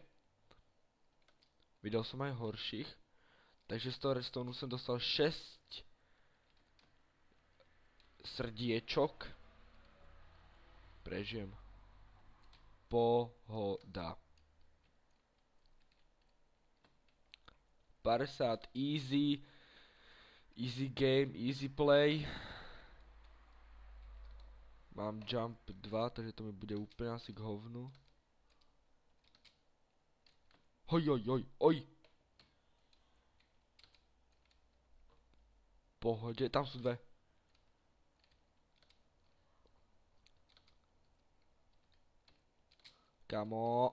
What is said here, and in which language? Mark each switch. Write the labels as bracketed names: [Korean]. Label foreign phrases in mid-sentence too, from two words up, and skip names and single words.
[Slovak] Videl som aj horších. Takže z toho redstone som dostal 6 srdiečok. Prežijem. Pohoda. 50, [English] easy. Easy game, easy play. [Slovak] Mám jump 2, takže to mi bude úplne asi k hovnu. Oj. Pohode, tam sú dve. Kamo.